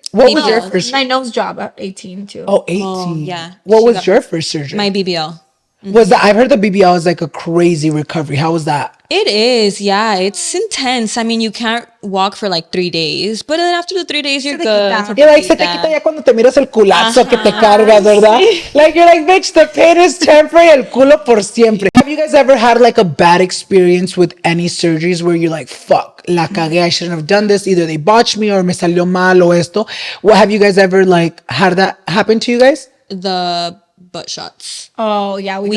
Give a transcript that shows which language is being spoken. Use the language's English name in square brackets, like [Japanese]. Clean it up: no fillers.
[English] What was your first? My nose job at 18 too. Oh, 18. Oh, yeah. What was your first surgery? My BBL. Was that? I've heard the BBL is like a crazy recovery. How was that? It is, yeah. It's intense. I mean, you can't walk for like 3 days, but then after the 3 days, you're good. You're like, [Spanish] se te quita ya cuando te miras el culazo que te cargas, ¿verdad? [English] Like, you're like, bitch, the pain is temporary, [Spanish] el culo por siempre. [English] Have you guys ever had like a bad experience with any surgeries where you're like, fuck, [Spanish] la cagué, [English] I shouldn't have done this. Either they botched me or [Spanish] me salió mal o esto. [English] What, have you guys ever like had that happen to you guys? The butt shots. Oh, yeah. We